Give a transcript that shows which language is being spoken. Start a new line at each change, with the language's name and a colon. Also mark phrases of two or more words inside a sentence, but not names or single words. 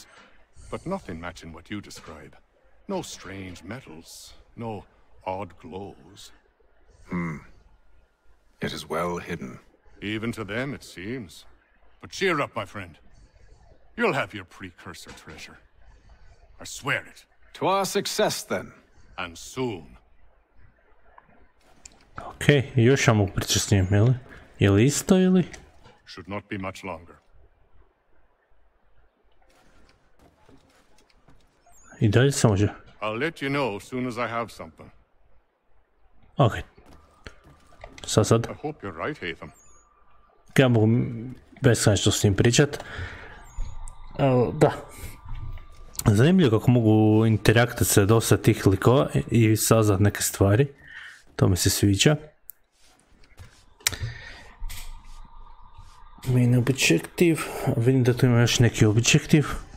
English: But nothing matching what you describe. No strange metals, no odd glows. It is well hidden. Even to them, it seems. But cheer up, my friend. You'll have your precursor treasure. I swear it. To our success, then. And soon.
Croatian: Okej, još ja mogu pričati s njim, ili? Je li isto, ili?
English: Should not be much longer.
Croatian: I dalje se može.
English: I'll let you know as soon as I have something.
Croatian: Okej. Sad.
English: I hope you're right, Hatham.
Croatian: Ja mogu beskonačno s njim pričat. Da. Zanimljivo kako mogu interaktirati sa dosta tih likova i saznat neke stvari. To mi se sviđa.
English: Main objective.
Croatian: Vidim da tu ima još neki objective.